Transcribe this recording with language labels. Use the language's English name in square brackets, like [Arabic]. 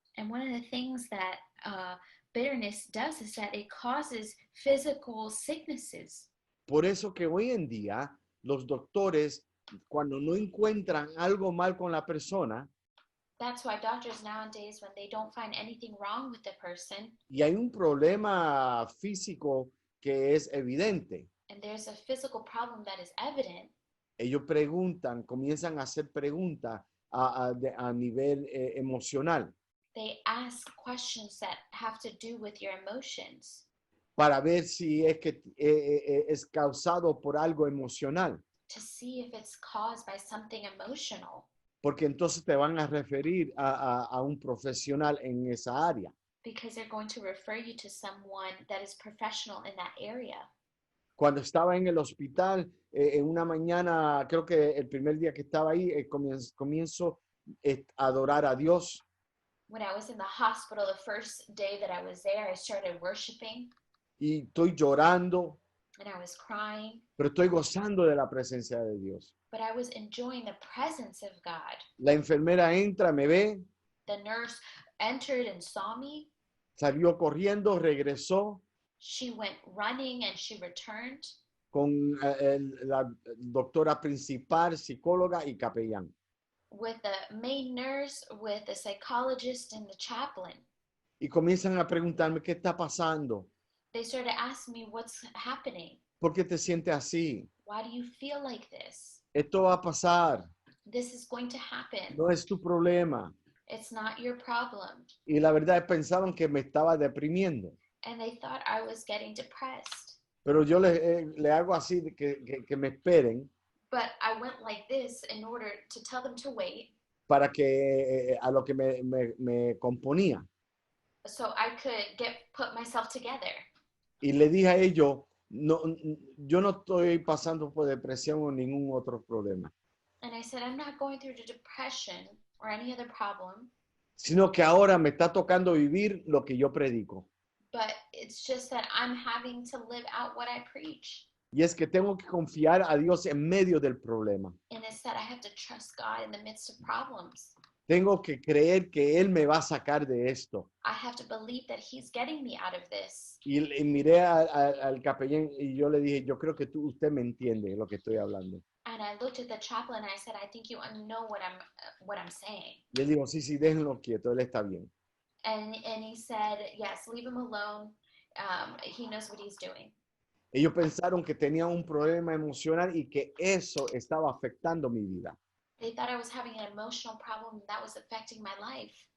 [English] And one of the things that bitterness does is that it causes physical sicknesses. [Spanish] Por eso que hoy en día los doctores, cuando no encuentran algo mal con la persona, [English] That's why doctors nowadays, when they don't find anything wrong with the person, [Spanish] y hay un problema físico que es evidente, [English] and there's a physical problem that is evident, [Spanish] ellos comienzan a hacer preguntas a nivel emocional [English] they ask questions that have to do with your emotions [Spanish] para ver si es que es causado por algo emocional, [English] to see if it's caused by something emotional, [Spanish] porque entonces te van a referir a un profesional en esa área. [English] because they're going to refer you to someone that is professional in that area. [Spanish] Cuando estaba en el hospital, en una mañana, creo que el primer día que estaba ahí, comienzo a adorar a Dios. [English] When I was in the hospital, the first day that I was there, I started worshiping. [Spanish] Y estoy llorando. [English] and I was crying, [Spanish] pero estoy gozando de la presencia de Dios. [English] but I was enjoying the presence of God. [Spanish] La enfermera entra, me ve, [English] The nurse entered and saw me. [Spanish] salió corriendo, regresó [English] She went running and she returned [Spanish] con la doctora principal, psicóloga y capellán. [English] with the main nurse, with the psychologist, and the chaplain. [Spanish] Y comienzan a preguntarme, ¿qué está pasando? [English] They started asking me, what's happening? [Spanish] ¿Por qué te sientes así? [English] Why do you feel like this? [Spanish] Esto va a pasar, [English] This is going to happen. [Spanish] no es tu problema. [English] It's not your problem. [Spanish] Y la verdad pensaban que me estaba deprimiendo. [English] And they thought I was getting depressed. [Spanish] Pero yo le hago así, que me esperen [English] But I went like this in order to tell them to wait [Spanish] para que a lo que me componía. [English] so I could put myself together. [Spanish] Y le dije a ellos, no, yo no estoy pasando por depresión o ningún otro problema, [English] And I said, I'm not going through the depression or any other problem, [Spanish] sino que ahora me está tocando vivir lo que yo predico. [English] but it's just that I'm having to live out what I preach. [Spanish] Y es que tengo que confiar a Dios en medio del problema. [English] And it's that I have to trust God in the midst of problems. [Spanish] Tengo que creer que Él me va a sacar de esto. [English] I have to believe that He's getting me out of this. [Spanish] Y miré al capellán y yo le dije, yo creo que usted me entiende lo que estoy hablando. [English] And I looked at the chaplain and I said, I think you know what I'm saying. [Spanish] Y él dijo, sí, déjenlo quieto, él está bien. [English] And he said, yes, leave him alone. He knows what he's doing. [Spanish] Ellos pensaron que tenía un problema emocional y que eso estaba afectando mi vida. [English] They thought I was having an emotional problem that was affecting my life.